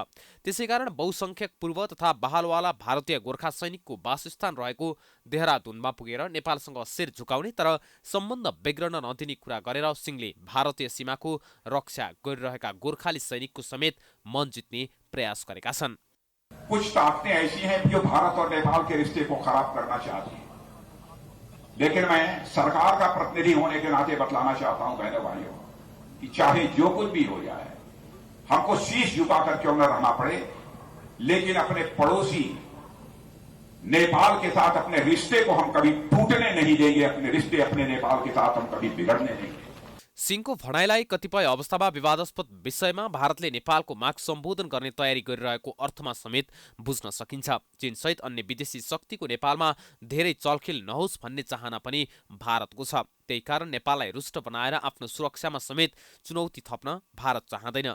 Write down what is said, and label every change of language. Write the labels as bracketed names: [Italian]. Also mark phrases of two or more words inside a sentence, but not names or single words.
[Nepali] त्यसैकारण बहुसंख्यक पूर्व तथा बहालवाला भारतीय गोर्खा सैनिकको वासस्थान रहेको देहरादूनमा पुगेर नेपालसँग शिर झुकाउने तर सम्बन्ध बिग्रन नदिने कुरा गरेर सिंहले भारतीय सीमाको रक्षा गरिरहेका गोर्खाली सैनिकको समेत मन जित्ने प्रयास गरेका छन्। [Hindi] कुछ ताकतें ऐसी हैं जो भारत और नेपाल के रिश्ते को खराब करना चाहती हैं, लेकिन मैं सरकार का प्रतिनिधि होने के नाते बतलाना चाहता हूं बहनों भाइयों कि चाहे जो कुछ भी हो जाए, हमको शीश झुकाकर क्यों न रहना पड़े, लेकिन अपने पड़ोसी नेपाल के साथ अपने रिश्ते को हम कभी टूटने नहीं देंगे। अपने रिश्ते अपने नेपाल के साथ हम कभी बिगड़ने नहीं देंगे। [Nepali] सिंहको भनाइलाई कतिपय अवस्थामा विवादास्पद विषयमा भारतले नेपालको माग सम्बोधन गर्ने तयारी गरिरहेको अर्थमा समेत बुझ्न सकिन्छ। चीनसहित अन्य विदेशी शक्तिको नेपालमा धेरै चलखेल नहोस् भन्ने चाहना पनि भारतको छ। त्यही कारण नेपाललाई रुष्ट बनाएर आफ्नो सुरक्षामा समेत चुनौती थप्न भारत चाहँदैन।